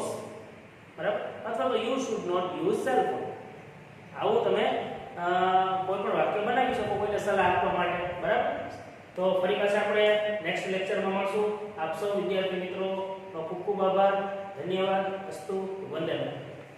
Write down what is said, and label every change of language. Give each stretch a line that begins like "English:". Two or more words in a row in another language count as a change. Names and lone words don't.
Gujarati: બરાબર? અથવા તો
English: you should not use cell phone.
Gujarati: આવું તમે કોઈ પણ વાક્ય બનાવી શકો કોઈને સલાહ આપવા માટે. બરાબર? તો ફરી પાછા આપણે
English: next lectureમાં
Gujarati: મળશું. આપ સૌ વિદ્યાર્થી મિત્રો ખૂબ ખૂબ આભાર. ધન્યવાદ. અસ્તુ. વંદે માતરમ.